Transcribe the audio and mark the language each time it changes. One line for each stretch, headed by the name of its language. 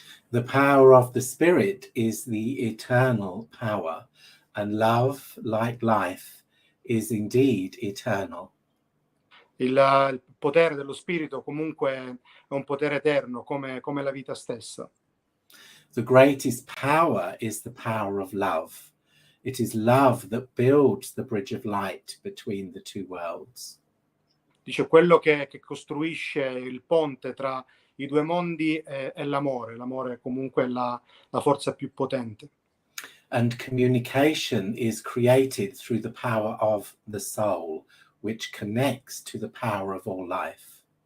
English: The power of the Spirit is the eternal power, and love, like life, is indeed eternal.
Italian: Il potere dello Spirito comunque è un potere eterno, come la vita stessa.
English: The greatest power is the power of love. It is love that builds the bridge of light between the two worlds.
Italian: Dice quello che costruisce il ponte tra i due mondi è l'amore. L'amore comunque è la forza più potente.
English: And communication is created through the power of the soul, which connects to the power of all life.